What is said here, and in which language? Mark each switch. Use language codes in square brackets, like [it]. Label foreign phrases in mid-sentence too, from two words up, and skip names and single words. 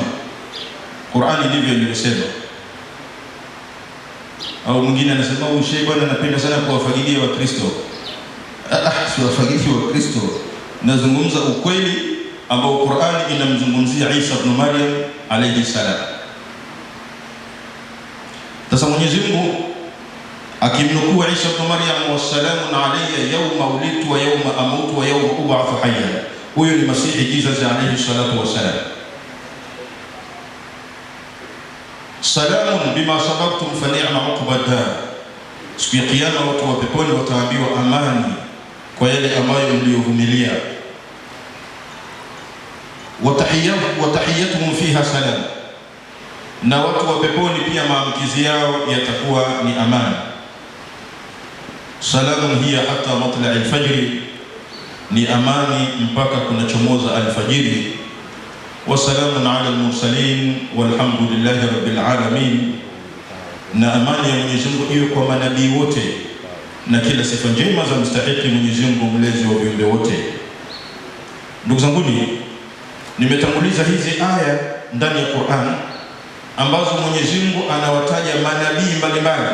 [sw] Qur'ani ndivyo iliyosema. Au mwingine anasema huyu shehe bwana anapenda sana kuwafagilia wa Kristo. Si wafagilia wa Kristo, nazungumza ukweli ambao Qur'ani inamzungumzia Isa ibn Maryam [ar] عليه السلام. [sw] Sasa Mwenyezi Mungu akimnukuu Isa ibn Maryam, [ar] والسلام علي يوم ولدت ويوم أموت ويوم أبعث حيا, [sw] huyo ni Masihi Jesus [ar] عليه الصلاة والسلام. سلام بما صبرتم فنعم عقبى الدار, [sw] siku ya kiyama watu wa peponi wataambiwa amani kwa yale ambayo mliovumilia. [ar] وتحيتهم فيها سلام, [sw] na watu wa peponi pia maamkizi yao yatakuwa ni amani. [ar] سلام هي حتى مطلع الفجر, [sw] ni amani mpaka kunachomoza alfajiri. [ar] وسلام على المرسلين والحمد لله رب العالمين, [sw] na amani ya Mwenyezi Mungu iwe kwa manabii wote na kila sifa njema za mstahiki Mwenyezi Mungu mlezi wa viumbe wote. Ndugu zanguni, nimetanguliza hizi aya ndani ya Qur'an ambazo Mwenyezi Mungu anawataja manabii mbalimbali,